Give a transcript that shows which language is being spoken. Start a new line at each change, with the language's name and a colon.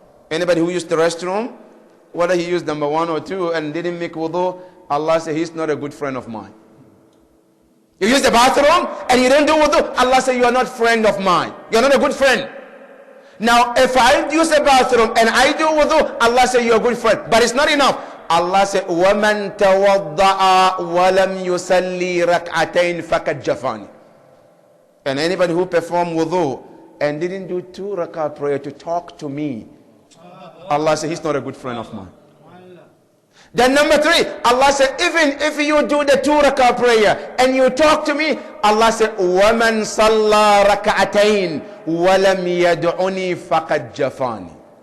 English: Anybody who used the restroom, whether he used number one or two and didn't make wudu, Allah said, he's not a good friend of mine. You use the bathroom and you didn't do wudu, Allah said, you are not friend of mine. You're not a good friend. Now, if I use the bathroom and I do wudu, Allah said, you're a good friend. But it's not enough. Allah said,
Arabic: وَمَنْ تَوَضَّعَ وَلَمْ يُسَلِّي رَكْعَتَيْنِ فَقَدْ جَفَانِ.
English: And anybody who performed wudu and didn't do 2 rak'ah prayer to talk to me, Allah said, he's not a good friend of mine. Then number 3, Allah said, even if you do the 2 rak'ah prayer and you talk to me, Allah said,
Arabic: وَمَنْ صَلَّى رَكَعَتَيْنِ وَلَمْ يَدْعُنِي فَقَدْ جَفَانِ.